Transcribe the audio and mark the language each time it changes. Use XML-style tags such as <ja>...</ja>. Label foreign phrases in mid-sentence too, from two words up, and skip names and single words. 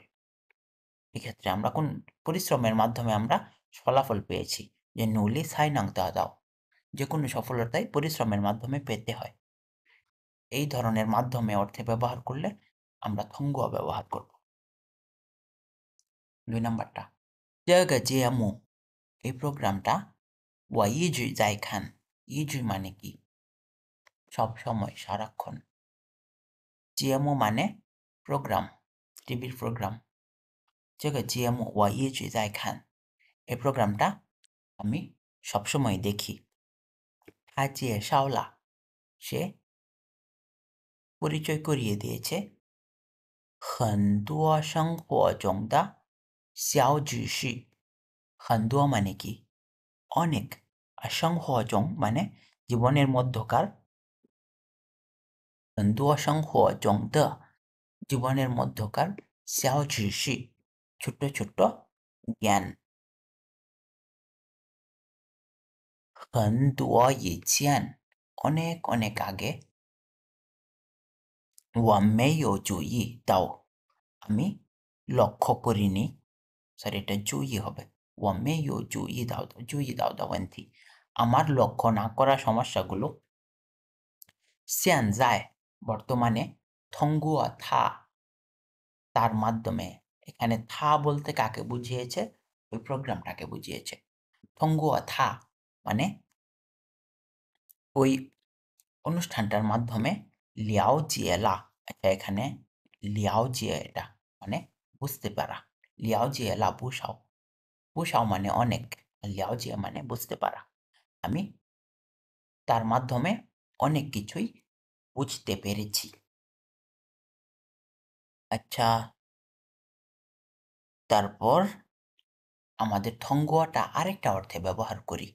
<bn>এক্ষেত্রে আমরা কোন পরিশ্রমের মাধ্যমে আমরা ফলাফল পেয়েছি, যে</bn> <zh>努力才能到,</zh> <bn>যে কোনো সফলতাই পরিশ্রমের মাধ্যমে পেতে হয়। এই ধরনের মাধ্যমে অর্থে ব্যবহার করলে আমরা থংগুয়া ব্যবহার করব। 2 নাম্বারটা,</bn> <zh>这个节目</zh> <bn>এই প্রোগ্রামটা</bn> <zh>我一直在看, 一直</zh> <bn>মানে কি? সব সময়, সারাক্ষণ। 节目 মানে প্রোগ্রাম, টিভির প্রোগ্রাম।</bn> <zh>这个节目我一直在看,</zh> <bn>এই প্রোগ্রামটা আমি সবসময় দেখি।</bn> <zh>他介绍了,</zh> <bn>সে পরিচয় করিয়ে দিয়েছে,</bn> <zh>很多生活中的小知识, 很多</zh> <bn>মানে কি? অনেক। আর</bn> <zh>生活中</zh> <bn>মানে জীবনের মধ্যকার,</bn> <zh>很多生活中的</zh> <bn>জীবনের মধ্যকার</bn> <zh>小知识,</zh> <bn>ছোট্ট ছোট্ট জ্ঞান।</bn> <zh>很多以前,</zh> <bn>অনেক অনেক আগে,</bn> <zh>我没有注意到,</zh> <bn>আমি লক্ষ্য করিনি, সরি এটা জুই হবে,</bn> <zh>我没有注意到的问题,</zh> <bn>আমার লক্ষ্য না করা সমস্যাগুলো, 现在 বর্তমানে,</bn> <zh>通过它</zh> <bn>তার মাধ্যমে, এখানে থা বলতে কাকে বুঝিয়েছে? ওই প্রোগ্রামটাকে বুঝিয়েছে।</bn> <zh>通过它</zh> <bn>মানে ওই অনুষ্ঠানটার মাধ্যমে,</bn> <zh>了解了,</zh> <bn>আচ্ছা এখানে 了解 এটা মানে বুঝতে পারা,</bn> <zh>了解了不少, 不少</zh> <bn>মানে অনেক, 了解 মানে বুঝতে পারা। আমি তার মাধ্যমে অনেক কিছুই বুঝতে পেরেছি। আচ্ছা, তারপর আমাদের থংগুয়াটা আরেকটা অর্থে ব্যবহার করি।</bn>